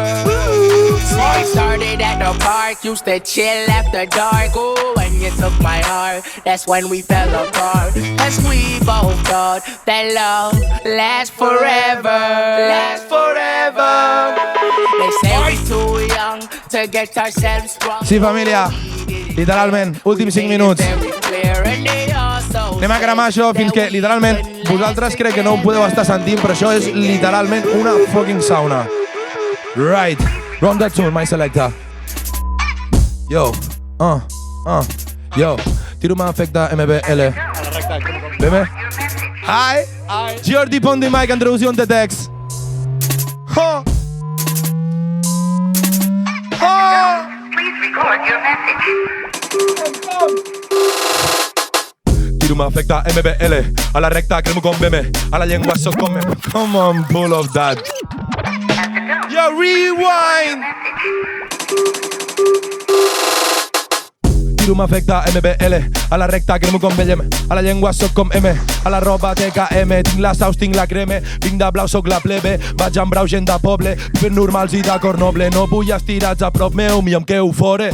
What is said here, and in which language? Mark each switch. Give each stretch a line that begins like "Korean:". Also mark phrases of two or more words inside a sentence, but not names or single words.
English: We started at the park, used to chill after dark. Oh, when you took my heart, that's when we fell apart. As we both thought that love lasts forever, lasts forever. They say we're too young to get ourselves strong.
Catalan: Sí, família, literalment, últims 5 minuts. Anem a cremar això fins que, literalment, vosaltres crec que no ho podeu estar sentint, però això és literalment una fucking sauna.
English: Right, run that tune, my selector.
Catalan: Yo, yo, tiro-me efecte MBL. Bebe?
English: Hi, Gior on the mic, Andreuzi on the text. Ho! Ho! Please record your message.
Catalan: Tiro-me efecte MBL. A la recta cremo con BM. A la llengua soc com M.
English: Come on, pull of that. Yo, rewind!
Catalan: Tiro-me efecte MBL. A la recta cremo con BM. A la llengua soc com M. A la roba TKM. Tinc la saus, tinc la creme. Vinc de blau, soc la plebe. Vaig amb brau, gent de poble. Fent normals i d'acord noble. No vull estirats a prop meu, mi em quedo fora.